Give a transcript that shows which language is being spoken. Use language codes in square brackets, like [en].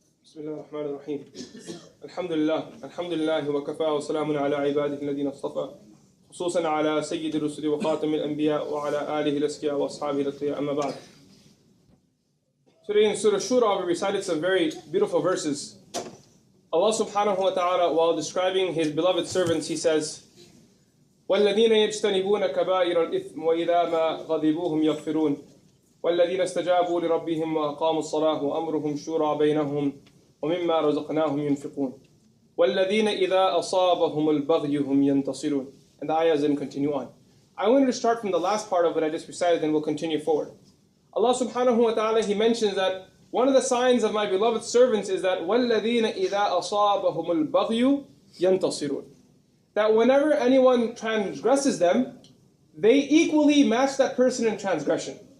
[ar] بسم الله الرحمن الرحيم الحمد لله وكفى وسلام على عباده الذين اصطفى خصوصا على سيد الرسل وخاتم الأنبياء وعلى آله الأزكياء وأصحابه الأتقياء أما بعد. [en] Today in Surah Shura we recited some very beautiful verses. Allah subhanahu wa ta'ala, while describing His beloved servants, He says, [ar] وَالَّذِينَ يَجْتَنِبُونَ كَبَائِرَ الْإِثْمِ وَإِذَا مَا غَضِبُوهُمْ يَغْفِرُونَ وَالَّذِينَ استجابوا لربهم وأقاموا الصلاة وأمرهم شورى بينهم ومما رزقناهم ينفقون وَالَّذِينَ إِذَا أَصَابَهُمُ الْبَغْيُ هُمْ يَنْتَصِرُونَ. [en] And the ayahs then continue on. I wanted to start from the last part of what I just recited, and we'll continue forward. Allah subhanahu wa ta'ala, He mentions that one of the signs of my beloved servants is that [ar] وَالَّذِينَ إِذَا أَصَابَهُمُ الْبَغْيُ يَنْتَصِرُونَ. [en] That whenever anyone transgresses them, they equally match that person in transgression.